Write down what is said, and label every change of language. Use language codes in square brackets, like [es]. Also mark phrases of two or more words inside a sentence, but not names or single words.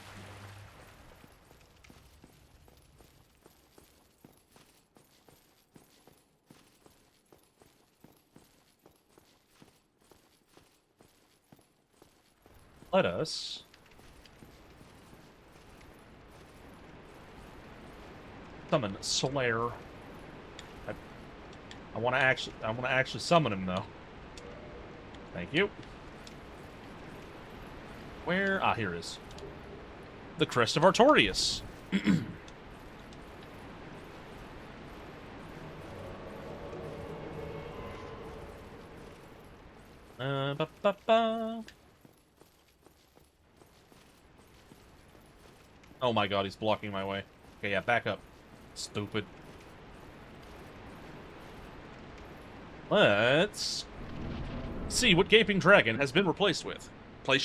[en] Let us summon Slayer. I want to actually summon him though. Thank you. Where? Ah, here it is. The Crest of Artorias. Ba-ba-ba. Oh my god, he's blocking my way. Okay, yeah, back up. Stupid. Let's see what Gaping Dragon has been replaced with.